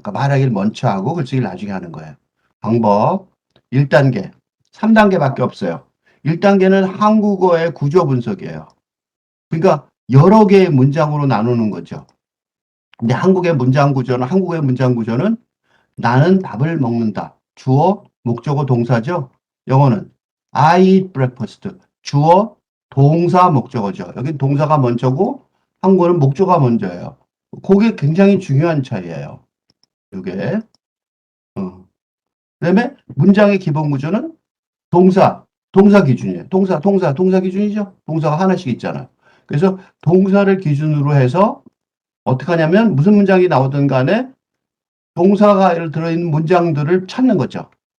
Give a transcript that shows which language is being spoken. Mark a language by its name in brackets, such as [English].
[Korean] 그러니까 말하기를 먼저 하고 글쓰기를 나중에 하는 거예요. 방법 1단계, 3단계밖에 없어요. 1단계는 한국어의 구조 분석이에요. 그러니까 여러 개의 문장으로 나누는 거죠. 근데 한국의 문장 구조는 나는 밥을 먹는다. 주어, 목적어, 동사죠. [English] 영어는 I eat breakfast. [Korean] 주어, 동사, 목적어죠. 여기 동사가 먼저고 한국어는 목적어가 먼저예요. 그게 굉장히 중요한 차이예요. 이게. 그다음에 문장의 기본 구조는 동사 기준이에요. 동사 기준이죠. 동사가 하나씩 있잖아요. 그래서 동사를 기준으로 해서 어떻게 하냐면 무슨 문장이 나오든 간에 동사가 들어있는 문장들을 찾는 거죠.